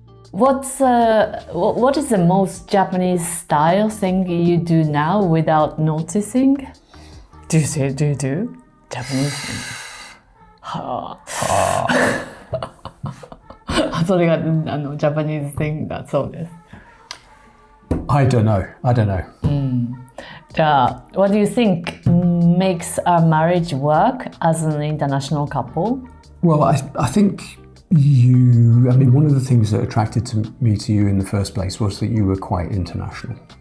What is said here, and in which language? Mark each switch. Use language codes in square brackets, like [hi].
[en] What is the most Japanese style thing you do now without noticing? Do you do Japanese thing? [ja] それがジャパニーズ thing だそうです。 [en] I don't know. [ja] じゃあ、 [en] what do you think makes a marriage work as an international couple? Well, I think one of the things that attracted me to you in the first place was that you were quite international.